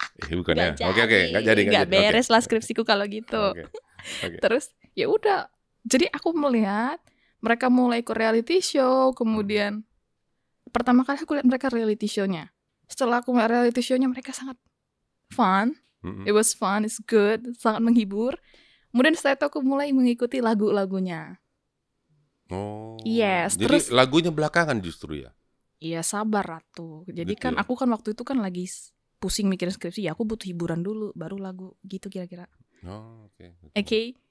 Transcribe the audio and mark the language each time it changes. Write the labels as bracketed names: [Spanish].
[Indonesian] Bukan ya? Oke, nggak jadi. Nggak beres lah skripsiku kalau gitu. Okay. Terus ya udah. Jadi aku melihat mereka mulai ikut reality show. Kemudian pertama kali aku lihat mereka reality show-nya. Setelah aku melihat reality show-nya, mereka sangat fun. [English] It was fun, it's good, [Indonesian] sangat menghibur. Kemudian setelah itu aku mulai mengikuti lagu-lagunya. Oh, [English] yes. [Indonesian] Jadi terus lagunya belakangan justru ya? Iya Sabar Ratu. Jadi kan aku kan waktu itu kan lagi pusing mikirin skripsi, ya aku butuh hiburan dulu, baru lagu gitu kira-kira. Oh, Oke.